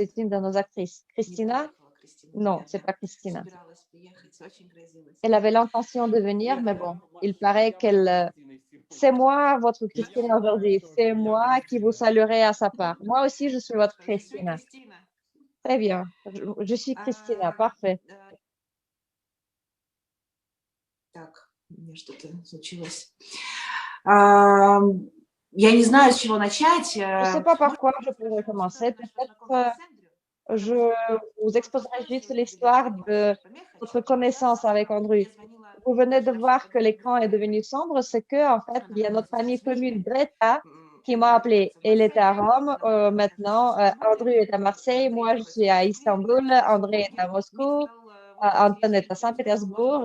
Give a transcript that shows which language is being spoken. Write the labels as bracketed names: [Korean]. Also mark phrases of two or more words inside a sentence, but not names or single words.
[French] C'est une de nos actrices. Christina, Non, c'est pas Christina. Elle avait l'intention de venir, mais bon, il paraît qu'elle… C'est moi, votre Christina aujourd'hui. C'est moi qui vous saluerai à sa part. Moi aussi, je suis votre Christina. Très bien. Je suis Christina. Parfait. [Russian] Так, у меня что-то случилось. Я не знаю, с чего начать. [French] Je ne sais pas par quoi je pourrais commencer. Peut-être je vous exposerai juste l'histoire de votre connaissance avec Andrew. Vous venez de voir que l'écran est devenu sombre, c'est que en fait, il y a notre amie commune Greta qui m'a appelée. Elle était à Rome, maintenant Andrew est à Marseille, moi je suis à Istanbul, André est à Moscou, Anton est à Saint-Pétersbourg.